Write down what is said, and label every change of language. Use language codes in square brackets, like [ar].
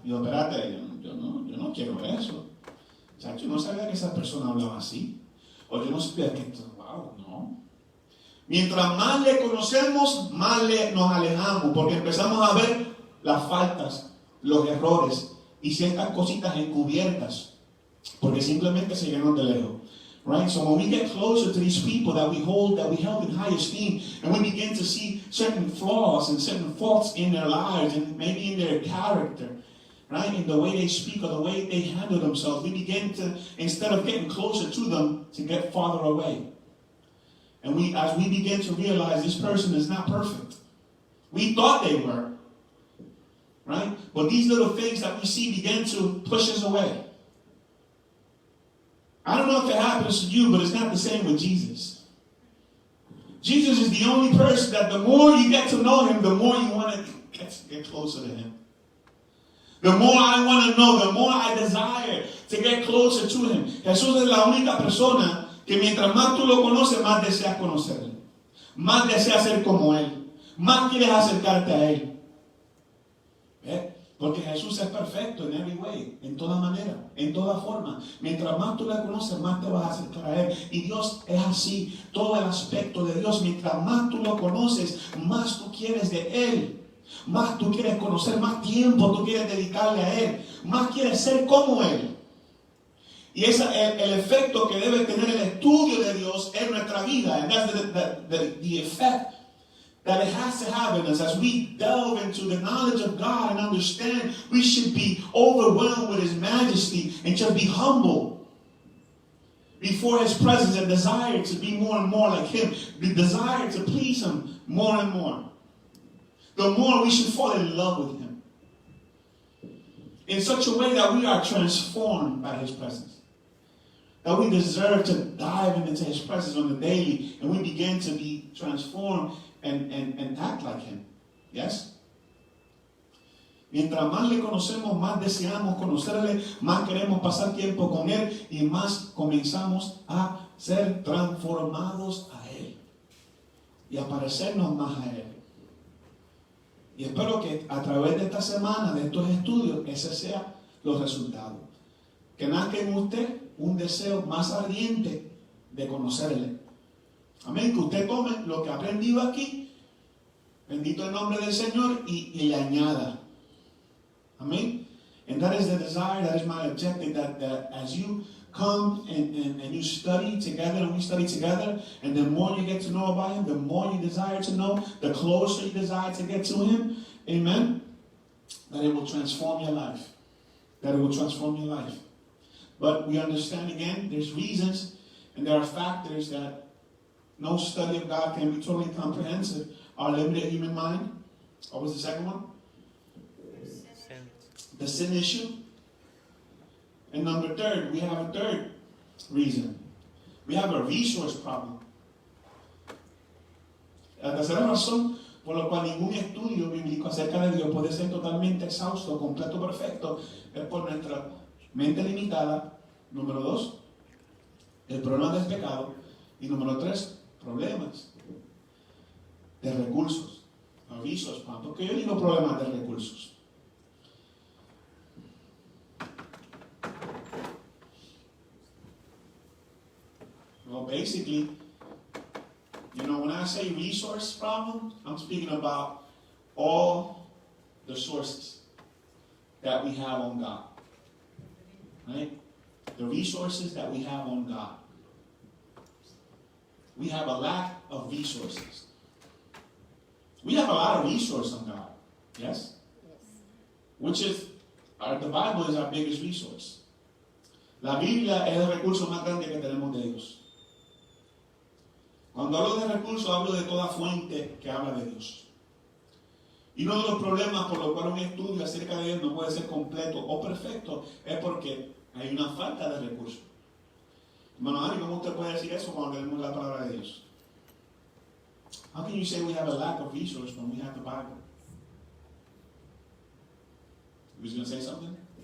[es] Y yo, espérate, yo no quiero eso. O sea, yo no sabía que esa persona hablaba así. O yo no sabía que esto, wow, no. Mientras más le conocemos, más nos alejamos, porque empezamos a ver las faltas, los errores y ciertas cositas encubiertas, porque simplemente se llenan de lejos. [en] Right? So when we get closer to these people that we held in high esteem, and we begin to see certain flaws and certain faults in their lives, and maybe in their character, right? In the way they speak or the way they handle themselves, we begin to, instead of getting closer to them, to get farther away. And as we begin to realize this person is not perfect. We thought they were, right? But these little things that we see begin to push us away. I don't know if it happens to you, but it's not the same with Jesus. Jesus is the only person that the more you get to know him, the more you want to get closer to him. The more I want to know, the more I desire to get closer to him. [es] Jesús es la única persona que mientras más tú lo conoces, más deseas conocerle. Más deseas ser como él. Más quieres acercarte a él. ¿Eh? Porque Jesús es perfecto en [en] every way, [es] en toda manera, en toda forma. Mientras más tú le conoces, más te vas a acercar a él. Y Dios es así, todo el aspecto de Dios. Mientras más tú lo conoces, más tú quieres de él. Más tú quieres conocer, más tiempo tú quieres dedicarle a él. Más quieres ser como él. Y ese es el efecto que debe tener el estudio de Dios en nuestra vida. [en] And that's the effect that it has to have in us. As we delve into the knowledge of God and understand, we should be overwhelmed with his majesty and just be humble before his presence and desire to be more and more like him. The desire to please him more and more. The more we should fall in love with him in such a way that we are transformed by his presence. That we deserve to dive into his presence on the daily, and we begin to be transformed and act like him. Yes? [es] Mientras más le conocemos, más deseamos conocerle, más queremos pasar tiempo con él y más comenzamos a ser transformados a él y a parecernos más a él. Y espero que a través de esta semana, de estos estudios, ese sea los resultados. Que nazca en usted un deseo más ardiente de conocerle. Amén. Que usted tome lo que ha aprendido aquí, bendito el nombre del Señor, y le añada. Amén. [en] And that is the desire, that is my objective, that as you come and you study together, and we study together, and the more you get to know about him, the more you desire to know, the closer you desire to get to him. Amen. That it will transform your life. That it will transform your life. But we understand again, there's reasons and there are factors that no study of God can be totally comprehensive. Our limited human mind. What was the second one? The sin issue. And number third, we have a third reason. We have a resource problem. [es] La tercera razón por la cual ningún estudio bíblico acerca de Dios puede ser totalmente exhausto, completo, perfecto, es por nuestra mente limitada. Número 2, el problema del pecado. Y número 3, problemas de recursos. Avisos, ¿por qué yo digo problemas de recursos? [en] Well, basically, You know, when I say resource problem, I'm speaking about all the sources that we have on God. Right? The resources that we have on God. We have a lack of resources. We have a lot of resources on God. Yes? Yes. Which is, the Bible is our biggest resource. [es] La Biblia es el recurso más grande que tenemos de Dios. Cuando hablo de recursos, hablo de toda fuente que habla de Dios. Y uno de los problemas por los cuales un estudio acerca de Dios no puede ser completo o perfecto es porque hay una falta de recursos. Hermano Ari, ¿cómo usted puede decir eso cuando leemos la palabra de Dios? [en] How can you say we have a lack of resources when we have the Bible? You was going to say something?